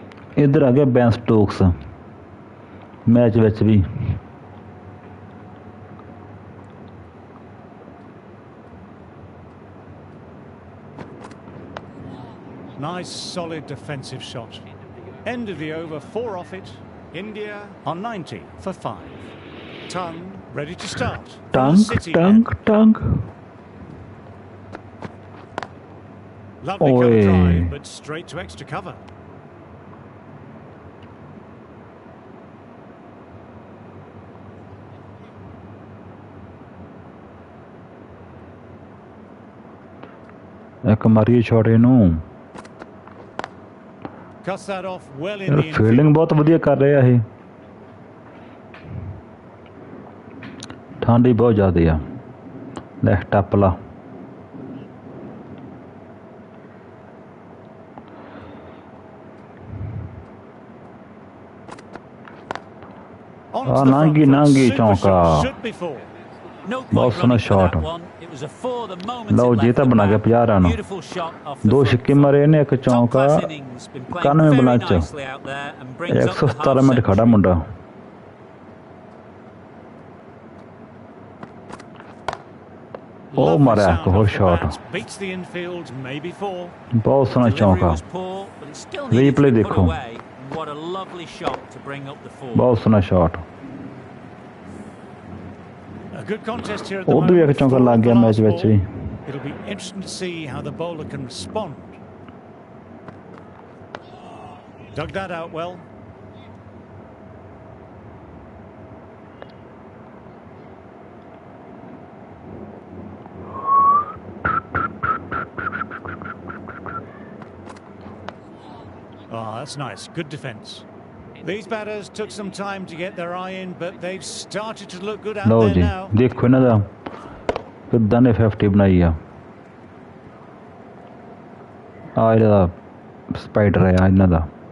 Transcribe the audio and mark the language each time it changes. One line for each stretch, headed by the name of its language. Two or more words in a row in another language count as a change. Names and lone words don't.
Punjabi: ਇਧਰ ਆ ਗਿਆ ਬੇਨ ਸਟੋਕਸ ਮੈਚ ਵਿਚ ਭੀ
English: Nice, solid defensive shot. End of the over, 4 off it. India on 90 for 5. Tongue ready to start. From the City end.
Punjabi: टंग
English: Lovely Oi. cover drive, but straight to extra cover.
Punjabi: ਇੱਕ ਮਾਰੀਏ ਸ਼ਾਟ ਇਨੂੰ
English: Cuts that off well in
Punjabi: यार
English: the
Punjabi: फील्डिंग
English: infield.
Punjabi: ਬਹੁਤ ਵਧੀਆ ਕਰ ਰਹੇ ਆ ਇਹ ਠੰਡ ਹੀ ਬਹੁਤ ਜ਼ਿਆਦਾ ਆ ਲੈ ਟੱਪ ਲਾ
English: Onto Ah, the front
Punjabi: Nangi,
English: foot.
Punjabi: Nangi
English: Super
Punjabi: chonka.
English: shot, should be four. No
Punjabi: बहुत
English: point
Punjabi: सोहना
English: running for that shot. one. It was a four the moment
Punjabi: ਲਓ
English: it
Punjabi: ਜੀ
English: left
Punjabi: ਤਾਂ
English: the
Punjabi: ਬਣਾ ਗਿਆ
English: bat.
Punjabi: 50 ਰਨ
English: Beautiful shot off the
Punjabi: ਦੋ
English: front
Punjabi: ਛਿੱਕੇ
English: foot.
Punjabi: ਮਾਰੇ ਨੇ ਇੱਕ
English: Top
Punjabi: ਚੌਂਕਾ
English: class innings, been playing
Punjabi: 91
English: very
Punjabi: ਬਲਾਂ ਚ
English: nicely out there and brings up the
Punjabi: 117
English: half
Punjabi: ਮਿੰਟ ਖੜਾ
English: century.
Punjabi: ਮੁੰਡਾ ਉਹ
English: Lovely
Punjabi: ਮਾਰਿਆ
English: sound
Punjabi: ਇੱਕ ਹੋਰ
English: off the
Punjabi: ਸ਼ਾਟ
English: bat. Beats the infield, maybe four.
Punjabi: ਬਹੁਤ ਸੋਹਣਾ
English: Delivery
Punjabi: ਚੌਂਕਾ
English: was poor, but it still needed to
Punjabi: Replay
English: be put
Punjabi: ਦੇਖੋ
English: away. And what a lovely shot to bring up the four.
Punjabi: ਬਹੁਤ ਸੋਹਣਾ ਸ਼ਾਟ
English: A good contest here at the
Punjabi: ਉਧਰ ਵੀ ਇੱਕ
English: moment.
Punjabi: ਚੌਂਕਾ
English: Four
Punjabi: ਲੱਗ
English: on
Punjabi: ਗਿਆ
English: the
Punjabi: ਮੈਚ
English: last
Punjabi: ਵਿੱਚ
English: ball.
Punjabi: ਵੀ
English: It'll be interesting to see how the bowler can respond. Dug that out well. Oh, that's nice. Good defence. These batters took some time to get their eye in, but they've started to look good out
Punjabi: ਲਓ
English: there
Punjabi: ਜੀ
English: now.
Punjabi: ਦੇਖੋ ਇਹਨਾਂ ਦਾ ਕਿੱਦਾਂ ਨੇ 50 ਬਣਾਈ ਆ ਆ ਇਹਦਾ ਸਪਾਈਡਰ ਆ ਇਹਨਾਂ ਦਾ